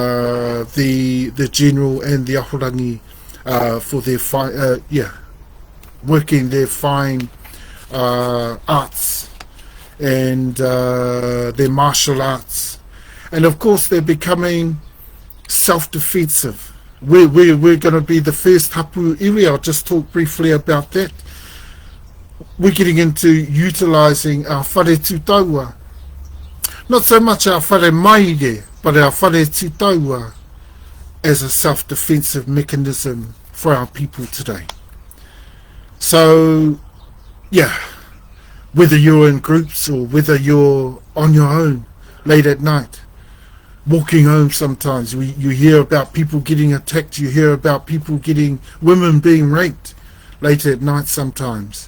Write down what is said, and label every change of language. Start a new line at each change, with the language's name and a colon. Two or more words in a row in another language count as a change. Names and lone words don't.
English: The general and the ahorangi for their working their fine arts and their martial arts. And of course they're becoming self-defensive. We're going to be the first
Māori: Hapu iwi.
English: I'll just talk briefly about that. We're getting into utilising our
Māori: whare tūtaua.
English: Not so much our
Māori: whare maire,
English: but our
Māori: whare tūtaua
English: as a self-defensive mechanism for our people today. So, yeah, whether you're in groups or whether you're on your own late at night, walking home sometimes, you hear about people getting attacked, you hear about women being raped late at night sometimes.